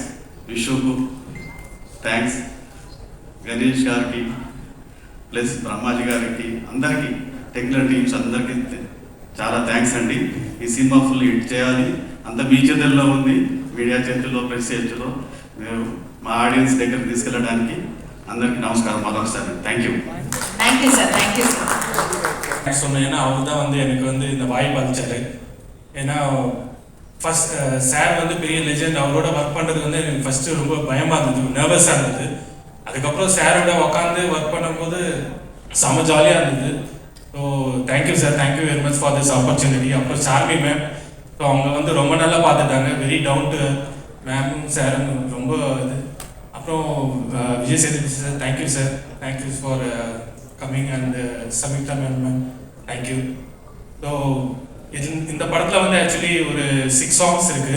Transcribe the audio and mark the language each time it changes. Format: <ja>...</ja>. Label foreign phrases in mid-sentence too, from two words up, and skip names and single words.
<te>విషుకు థ్యాంక్స్, గణేష్ గారికి ప్లస్ బ్రహ్మాజీ గారికి, అందరికీ</te> <en>technical teams</en> <te>అందరికీ చాలా థ్యాంక్స్ అండి. ఈ సినిమా</te> <en>full hit</en> <te>చేయాలి, అంత మీ చేతుల్లో ఉంది, మీడియా చేతుల్లో, ప్రెస్ చేతుల్లో. మేము మా ఆడియన్స్ దగ్గరికి తీసుకెళ్ళడానికి అందరికీ</te> <ta>நமஸ்காரம் மறந்துட்டாரு. தேங்க்யூ</ta> <en>Sir. Thank you sir.</en> <ta>சொன்னேன், ஏன்னா அவர் தான் எனக்கு இந்த வாய்ப்பு அளிச்சாரு. ஏன்னா ஃபர்ஸ்ட் சார் பெரிய லெஜெண்ட், அவரோட ஒர்க் பண்ணுறது எனக்கு ஃபஸ்ட்டு ரொம்ப பயமாக இருந்தது, நர்வஸாக இருந்தது. அதுக்கப்புறம் சாரோட உட்காந்து ஒர்க் பண்ணும்போது செம்ம ஜாலியாக இருந்தது.</ta> <en>So thank you sir, Thank you very much for this opportunity.</en> <ta>அப்புறம் சார்மி மேம், ஸோ அவங்க ரொம்ப நல்லா பார்த்துட்டாங்க,</ta> <en>very down to</en> <ta>மேமும் சாரும் ரொம்ப இது.</ta> <en>அப்புறம் விஜய் சேதுபதி சார், thank you sir, thank you for coming. and Samyuktha ma'am, thank you.</en> <ta>ஸோ இந்த படத்தில் ஆக்சுவலி ஒரு 6 சாங்ஸ் இருக்குது.</ta>